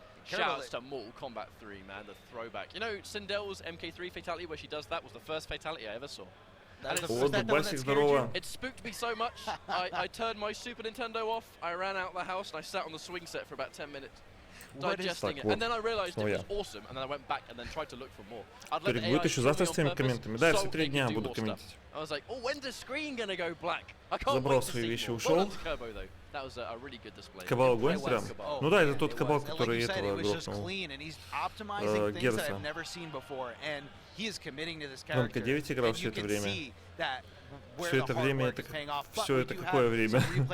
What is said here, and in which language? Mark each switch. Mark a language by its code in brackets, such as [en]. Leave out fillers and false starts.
[en] Shouts to Mortal Kombat 3, man, the throwback. You know, Sindel's MK3 fatality where she does that was the first fatality I ever saw. It spooked me so much, I turned my Super Nintendo off, I ran out of the house and I sat on the swing set for about 10 minutes. Digesting it. And then I realized it was awesome, and then I went back and then tried to look for more. [ru] Будет еще завтра с теми комментами. Да, все 3 дня буду комментить. [en] I was like, oh, when's the screen gonna go black? I can't [ru] Забрал свои вещи, ушел. [en] That was a really good display. [ru] Кабал гонит прям. Ну да, это тот кабал, который этого грохнул. Герса. Он К9 играл все это время. Все это время, это все это какое время?